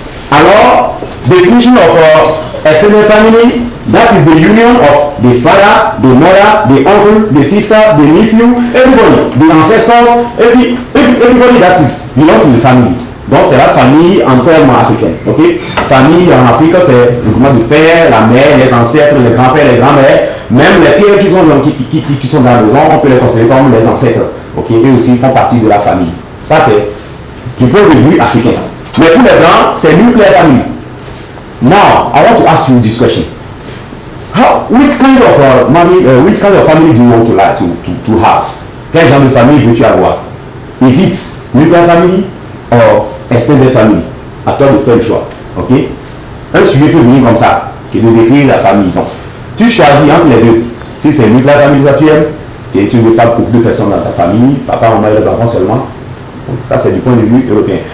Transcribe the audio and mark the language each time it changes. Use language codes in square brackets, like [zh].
[en] Alors, definition of extended family, that is the union of the father, the mother, the uncle, the sister, the nephew, everybody, the ancestors, everybody that is belong to the family. [fr] Donc c'est la famille en termes africains. Okay? Famille en Afrique, c'est le groupement du père, la mère, les ancêtres, les grands-pères, les grands-mères, même les pères qui sont dans la maison, on peut les considérer comme les ancêtres. Okay? Eux aussi font partie de la famille. Ça c'est du point de vue africain. Mais pour les blancs, c'est nuclear family. [en] Now, I want to ask you this question. Which kind of family do you want to have? [fr] Quel genre de famille veux-tu avoir? [en] Is it nuclear family or extended family? [fr] À toi de faire le choix. Ok? un sujet peut venir comme ça, qui est de décrire la famille. Donc, tu choisis entre les deux. Si c'est nucléaire famille que tu aimes, et tu ne veux pas beaucoup de personnes dans ta famille, papa, maman et les enfants seulement, ça c'est du point de vue européen.